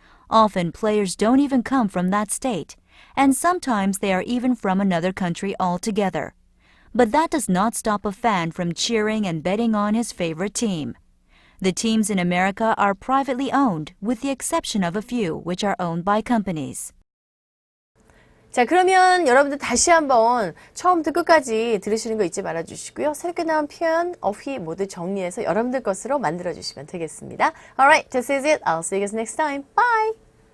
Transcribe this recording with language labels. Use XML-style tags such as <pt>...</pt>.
<en>Often players don't even come from that state, and sometimes they are even from another country altogether. But that does not stop a fan from cheering and betting on his favorite team. The teams in America are privately owned, with the exception of a few which are owned by companies.</en> <ko>자, 그러면 여러분들 다시 한번 처음부터 끝까지 들으시는 거 잊지 말아주시고요. 새롭게 나온 표현, 어휘 모두 정리해서 여러분들 것으로 만들어주시면 되겠습니다.</ko> <en>Alright, this is it. I'll see you guys next time. Bye!</en>